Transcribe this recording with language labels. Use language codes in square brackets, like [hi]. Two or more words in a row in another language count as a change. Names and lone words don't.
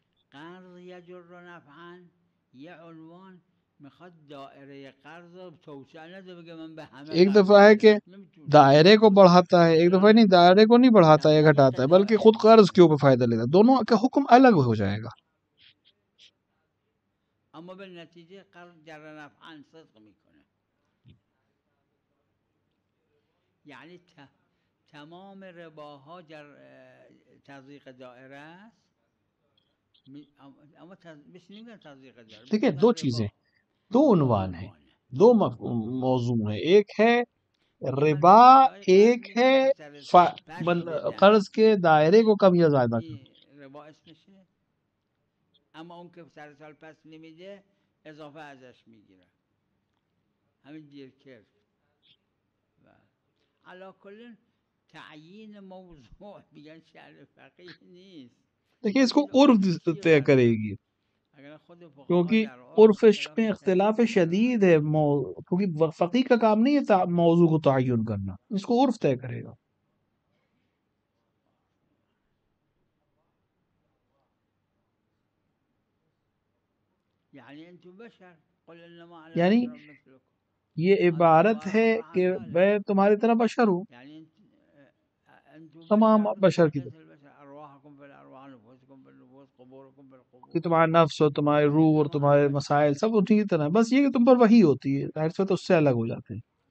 [ur] ایک دفعہ ہے کہ دائرے کو بڑھاتا ہے، ایک دفعہ نہیں، دائرے کو نہیں بڑھاتا ہے گھٹاتا ہے، بلکہ خود قرض کے اوپر فائدہ لیتا ہے. دونوں کا حکم الگ ہو جائے گا. [fa] اما بالنتیجه [ar] قرض جر نفعا [fa] صدق میکنه. یعنی تمام رباها تضییق دائره است. اما بس نمیگن تضییق دائره. [ur] دیکھیں دو چیزیں، دو عنوان ہیں، دو موضوع ہیں. ایک ہے ربا، ایک ہے قرض کے دائرے کو کم یا زیادہ کرنا. [fa] ربا اسمشه، اما اون که سر سال پس نمیده اضافه ازش میگیره، همین دیر کرد. علا کل تعیین موضوع میگن شأن فقیه نیست. [ur] دیکھیں اس کو عرف طے کرے گی، کیونکہ عرف میں اختلاف شدید ہے، کیونکہ فقیہ کا کام نہیں ہے موضوع کو تعین کرنا، اس کو عرف طے کرے گا. یعنی یہ عبارت ہے کہ میں تمہاری طرح بشر ہوں، تمام بشر کی طرح، کہ تمہارا نفس اور تمہاری روح اور تمہارے مسائل سب اسی کی طرح، بس یہ کہ تم پر وحی ہوتی ہے، ظاہر سے تو اس سے الگ ہو جاتے ہیں.